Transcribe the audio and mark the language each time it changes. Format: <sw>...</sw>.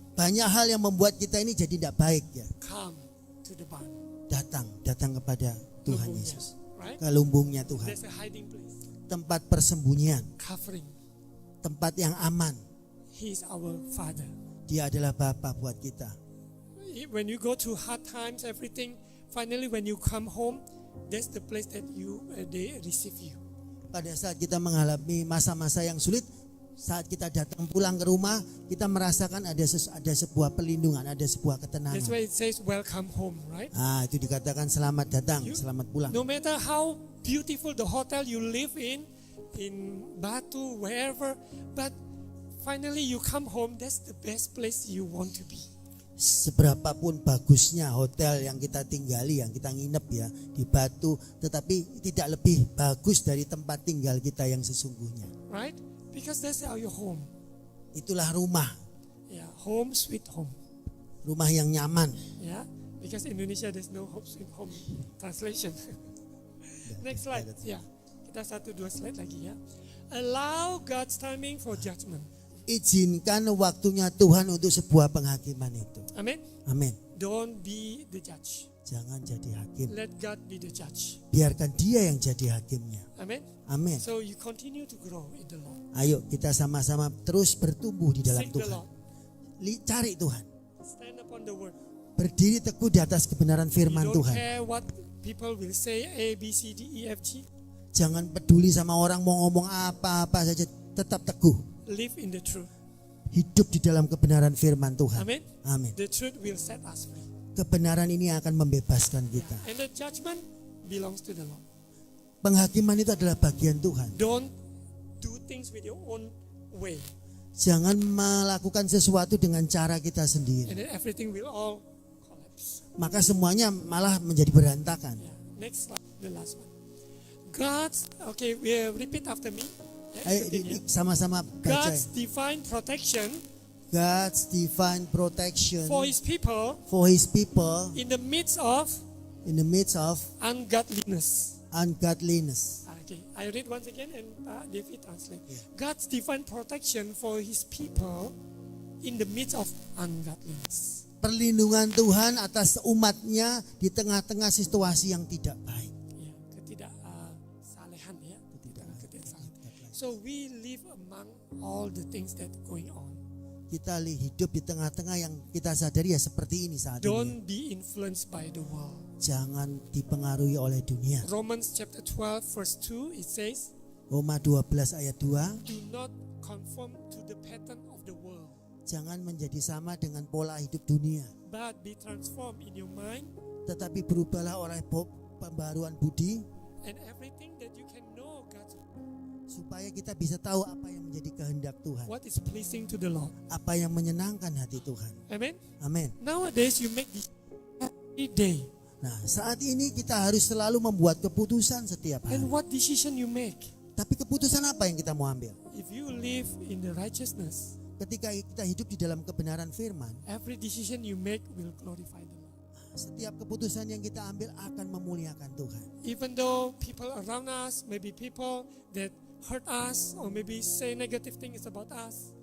<id>Banyak hal yang membuat kita ini jadi tidak baik ya.</id> <en>Come to the barn.</en> <id>Datang kepada Tuhan Lumbungnya, Yesus.</id> <en>right?</en> <id>Ke lumbungnya Tuhan.</id> <en>There's a hiding place.</en> <id>Tempat persembunyian,</id> <en>Covering.</en> <id>tempat yang aman.</id> <en>He is our Father.</en> <id>Dia adalah Bapa buat kita.</id> <en>When you go through hard times, everything, finally when you come home, that's the place that they receive you.</en> <id>Pada saat kita mengalami masa-masa yang sulit, saat kita datang pulang ke rumah, kita merasakan ada sebuah perlindungan, ada sebuah</id> <en>That's</en> <id>ketenangan.</id> <en>why it says welcome home, right?</en> <id>Itu dikatakan selamat datang, selamat pulang.</id> <en>No matter how beautiful the hotel you live in Batu, wherever, but finally you come home, that's the best place you want to be.</en> <id>Seberapapun bagusnya hotel yang kita tinggali, yang kita nginep ya di Batu, tetapi tidak lebih bagus dari tempat tinggal kita yang sesungguhnya.</id> <en>Right? Because that's your home.</en> <id>Itulah rumah,</id> <en>Yeah, home sweet home.</en> <id>rumah yang nyaman.</id> <en>Yeah, because in Indonesia there's no home sweet home translation. Next slide.</en> <id>Yeah, kita 1-2 slide lagi ya.</id> <en>Allow God's timing for judgment.</en> <id>Izinkan waktunya Tuhan untuk sebuah penghakiman itu.</id> <en>Amen.</en> <id>Amin.</id> <en>Don't be the judge.</en> <id>Jangan jadi hakim.</id> <en>Let God be the judge.</en> <id>Biarkan dia yang jadi hakimnya.</id> <en>Amen.</en> <id>Amin.</id> <en>So you continue to grow in the Lord.</en> <id>Ayo kita sama-sama terus bertumbuh di dalam</id> <en>Seek the</en> <id>Tuhan.</id> <en>Lord.</en> <id>Cari Tuhan.</id> <en>Stand upon the word.</en> <id>Berdiri teguh di atas kebenaran</id> <en>You</en> <id>firman</id> <en>don't</en> <id>Tuhan.</id> <en>care what people will say, A, B, C, D, E, F, G.</en> <id>Jangan peduli sama orang mau ngomong apa-apa saja. Tetap teguh.</id> <en>Live in the truth.</en> <id>Hidup di dalam kebenaran firman Tuhan.</id> <en>Amen.</en> <id>Amin.</id> <en>The truth will set us free.</en> <id>Kebenaran ini akan membebaskan kita.</id> <en>And the judgment belongs to the Lord.</en> <id>Penghakiman itu adalah bagian Tuhan.</id> <en>Don't do things with your own way.</en> <id>Jangan melakukan sesuatu dengan cara kita sendiri.</id> <en>And then everything will all collapse.</en> <id>Maka semuanya malah menjadi berantakan.</id> <en>Yeah. Next slide, the last one. God's, okay, repeat after me. Yeah,</en> <id>Ayo</id> <en>continue.</en> <id>sama-sama baca.</id> <en>God's divine protection God's divine protection for His people for His people in the midst of in the midst of ungodliness. ungodliness. Okay, I read once again and David translate. God's divine protection for His people in the midst of ungodliness.</en> <id>Perlindungan Tuhan atas umatnya di tengah-tengah situasi yang tidak baik. Ya, ketidaksalehan ya. Ketidaksalehan.</id> <en>So we live among all the things that going on.</en> <id>Kita hidup di tengah-tengah yang kita sadari ya seperti ini saat ini.</id> <en>Don't be influenced by the world.</en> <id>Jangan dipengaruhi oleh dunia.</id> <en>Romans chapter 12 verse 2 it says,</en> <id>Roma 12 ayat 2.</id> <en>do not conform to the pattern of the world,</en> <id>Jangan menjadi sama dengan pola hidup dunia.</id> <en>but be transformed in your mind,</en> <id>Tetapi berubahlah oleh pembaruan budi</id> <en>and everything that you can know God's</en> <id>supaya kita bisa tahu apa yang menjadi kehendak Tuhan.</id> <en>what is pleasing to the Lord.</en> <id>Apa yang menyenangkan hati Tuhan.</id> <en>Amen.</en> <id>Amin.</id> <en>Nowadays you make this every day.</en> <id>Nah, saat ini kita harus selalu membuat keputusan setiap hari.</id> <en>And what decision you make?</en> <id>Tapi keputusan apa yang kita mau ambil?</id> <en>If you live in the righteousness,</en> <id>Ketika kita hidup di dalam kebenaran firman,</id> <en>every decision you make will glorify the Lord.</en> <id>setiap keputusan yang kita ambil akan memuliakan Tuhan.</id> <en>Even though people around us, maybe people that hurt us or maybe say negative things about us,</en>